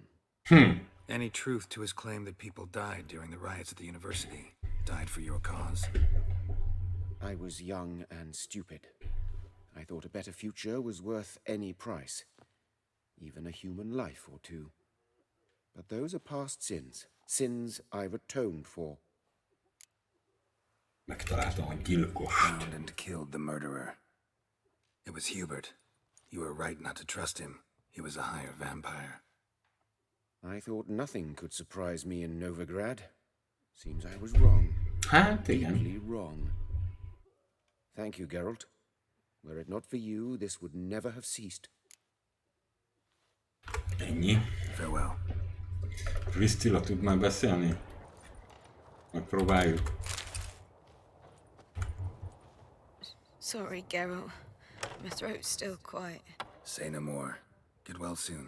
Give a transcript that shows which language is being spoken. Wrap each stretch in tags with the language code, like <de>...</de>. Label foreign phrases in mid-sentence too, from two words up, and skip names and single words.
<en>Any truth to his claim that people died during the riots at the university? Died for your cause? I was young and stupid. I thought a better future was worth any price. Even a human life or two. But those are past sins. Sins I've atoned for.</en> <hu>Megtaláltam a gyilkost.</hu> <en>Found and killed the murderer. It was Hubert. You were right not to trust him. He was a higher vampire. I thought nothing could surprise me in Novigrad. Seems I was wrong.</en> <hu>Hát igen.</hu> <en>Deeply wrong. Thank you, Geralt. Were it not for you, this would never have ceased.</en> <hu>Ennyi.</hu> <en>Farewell.</en> <hu>Priscilla tud már beszélni? Megpróbáljuk.</hu> <en>Sorry, Geralt. My throat's still quiet. Say no more. Get well soon.</en>